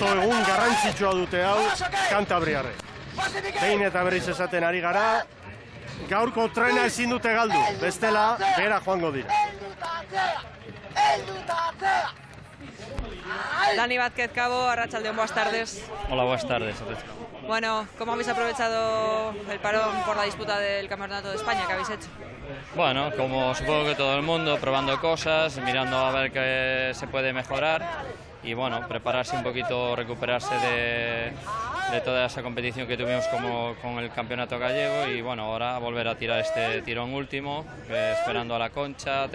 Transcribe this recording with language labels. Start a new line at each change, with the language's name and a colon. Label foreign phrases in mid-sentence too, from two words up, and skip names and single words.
Basque: oso egun garrantzitsua dute hau Kantabriarre. Behin eta berriz esaten ari gara, gaurko trena ezin dute galdu, bestela bera joango dira. Dani Vázquez Cabo, arratsaldeon,
Spanish: buenas tardes. Hola, buenas tardes. Bueno, ¿cómo habéis aprovechado el parón por la disputa del Campeonato de España que habéis hecho? Bueno, como supongo que todo el mundo, probando cosas, mirando a ver qué se puede mejorar y bueno, prepararse un poquito, recuperarse de toda esa competición que tuvimos con el Campeonato Gallego y bueno, ahora volver a tirar este tirón último, esperando a la Concha.